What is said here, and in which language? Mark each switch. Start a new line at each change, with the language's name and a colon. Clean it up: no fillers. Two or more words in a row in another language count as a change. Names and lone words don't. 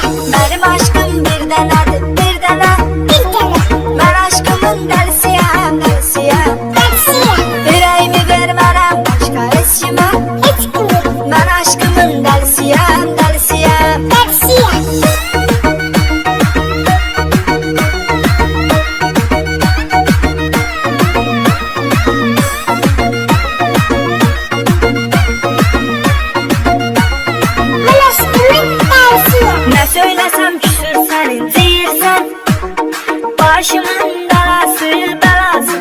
Azerbaijani: Mənim aşkım bir dənədir, bir dənə, bir dənə. Mən aşkımın dəlisiyəm, dəlisiyəm, dəlisiyəm. Ürəyimi vermərəm başqa heç kimə. Mən aşkımın dəlisiyəm, dəlisiyəm, dəlisiyəm.
Turkish: Ne söylesem küsür sen inciyirsen, başımın belası belası.